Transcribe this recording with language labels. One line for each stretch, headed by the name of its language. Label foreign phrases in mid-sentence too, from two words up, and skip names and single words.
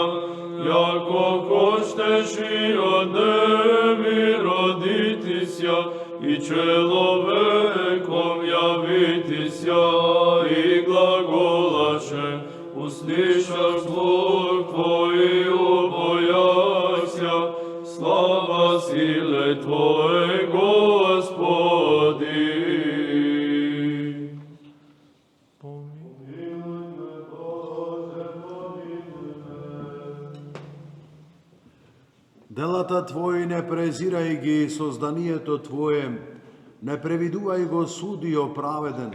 Church Slavic: яко хочеш и од Деви родитися, и человеком явитися, и глаголаше, услышав звук Твой, обояся, слава силе Твоей, Господи.
Macedonian: Делата Твои не презирај ги, созданието Твое, не превидувај го судио праведен.